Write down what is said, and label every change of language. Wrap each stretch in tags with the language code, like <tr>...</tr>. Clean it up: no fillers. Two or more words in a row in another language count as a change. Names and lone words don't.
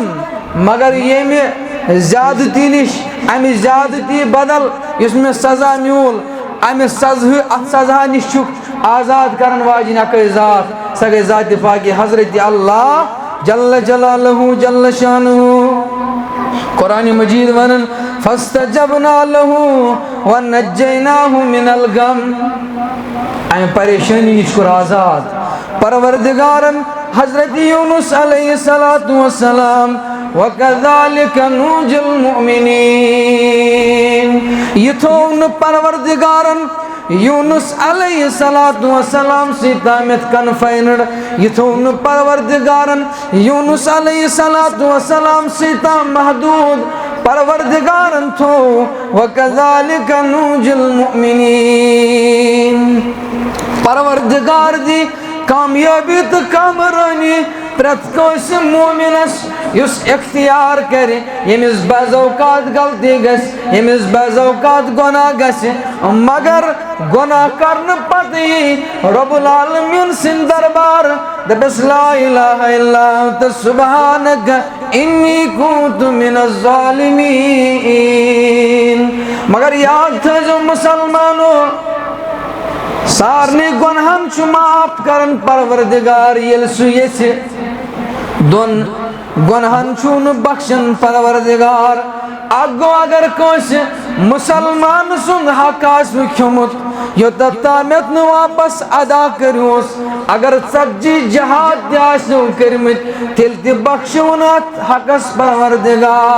<ks>مگر ییٚمہِ زیادتی نش امہِ زیادتی بدل یُس مےٚ سزا میول امہِ سزا نش چھُکھ آزاد کرن واجِنۍ اکٲے ذات سۄ گٔے ذاتِ پاکہِ حضرت اللہ</ks> <ar>جل جلالہ جل شانہ</ar> <ks>قرآن مجید ونن</ks> <ar>فاستجبنا له ونجیناہ من الغم</ar> <ks>امہ پریشانی نش کوٚر آزاد پروردگارن حضرت یونس علیہ السلام</ks> <ar>وَكَذَلِكَ نُنْجِ الْمُؤْمِنِينَ</ar> <ks>یہ تھون پروردگارن یونس علیہ السلام سی تامت کنفائنڈ یہ تھون پروردگارن یونس علیہ السلام سی تام محدود پروردگارن تھو</ks> <ar>وَكَذَلِكَ نُنْجِ الْمُؤْمِنِينَ</ar> <ks>پروردگار دی کامیابی تو کامرانی پرت کوس مومنس یس اختیار کرے یمس بعض اوقات غلطی گژھِ یمس بعض اوقات گناہ گژھِ مگر گناہ کرن پتہ رب العالمین سن دربار دپس</ks> <ar>لا الہ الا انت سبحانک انی کنت من الظالمین</ar> <ks>مگر یاد تھٲیزو مسلمانو سارنی گنہن چھ معاف کرن پروردگار یل سہ یژھِ دون گنہن چھُن بخشن پروردگار اگو اگر کٲنٛسہِ مسلمان سُنٛد حق آسہِ کھیوٚمُت یوٚتتھ تامتھ نہٕ واپس ادا کٔرۍہوٗس اگر 40 جہاد تہِ آسنو کٔرمٕتۍ تیٚلہِ تہِ بخشوُن اتھ حقس پروردگار</ks>